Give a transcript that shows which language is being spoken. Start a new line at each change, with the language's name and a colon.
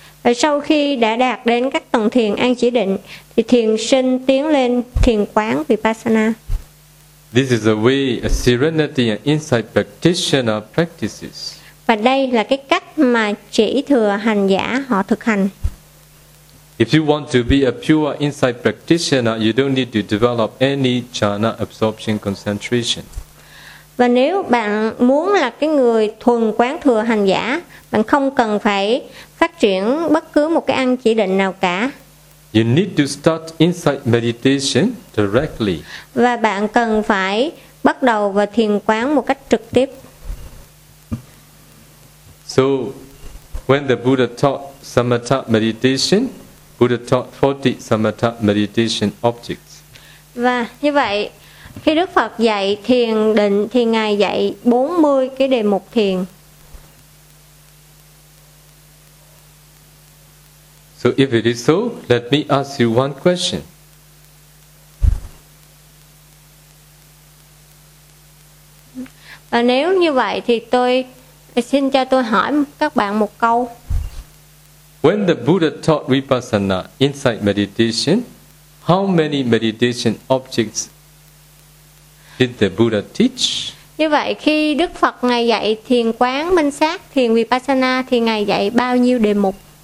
Vietnamese: Và sau khi đã đạt đến các tầng thiền an chỉ định, thì thiền sinh tiến lên thiền quán Vipassana.
English: This is the way a serenity and insight practitioner practices.
Vietnamese: Và đây là cái cách mà chỉ thừa hành giả họ thực hành.
English: If you want to be a pure insight practitioner, you don't need to develop any jhana absorption concentration.
Vietnamese: Và nếu bạn muốn là cái người thuần quán thừa hành giả, bạn không cần phải phát triển bất cứ một cái ăn chỉ định nào cả.
English: You need to start insight meditation directly.
Vietnamese: Và bạn cần phải bắt đầu vào thiền quán một cách trực tiếp.
English: So, when the Buddha taught samatha meditation, Buddha taught 40 samatha meditation objects.
Vietnamese: Và như vậy, khi Đức Phật dạy thiền định thì Ngài dạy 40 cái đề mục thiền.
English: So if it is so, let me ask you one question.
Vietnamese: Và nếu như vậy thì tôi xin cho tôi hỏi các bạn một câu.
English: When the Buddha taught Vipassana, insight meditation, how many meditation objects did the Buddha teach?
Vietnamese: Như vậy khi Đức Phật Ngài dạy thiền quán minh sát, thiền Vipassana thì Ngài dạy bao nhiêu đề mục?